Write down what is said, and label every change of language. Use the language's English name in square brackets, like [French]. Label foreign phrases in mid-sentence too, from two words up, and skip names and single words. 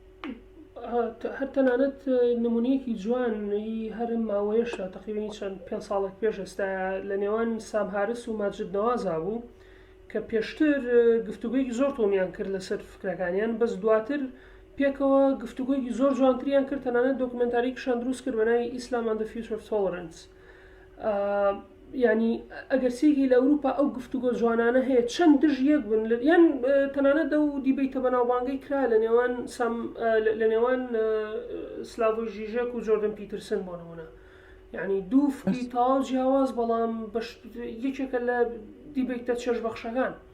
[Central Kurdish] هەر تەنانەت نمونەیەکی جوانی هەرم ماوەیەشە تقریبا چەند 5 ساڵێک پێش ئێستا لە نێوان سام هاریس و ماجد نەوازا بوو کە پێشتر گفتوگویەکی زۆر تۆمیان کرد لەسەر فکرەکانیان بەس دواتر پێکەوە گفتوگویەکی زۆر جوانتریان کرد تەنانەت دۆکمنتاریکیشان دروست کرد بەناوی ئیسلام and the future of tolerance ینی ئەگەر سێکی لە ئەوروپا ئەو گفتوگۆ جوانانە هەیە چەند دژ یەک بن یان تەنانەت ئەو دیبیتە بەناوبانگەی کرا لە نێوان سلاڤۆی ژیژێک و جۆردن پیترسن بۆ نمونە ینی دوو فکری تاواو جیاواز بەڵام یەکێکە لە دیبیتە چێژبەخشەکان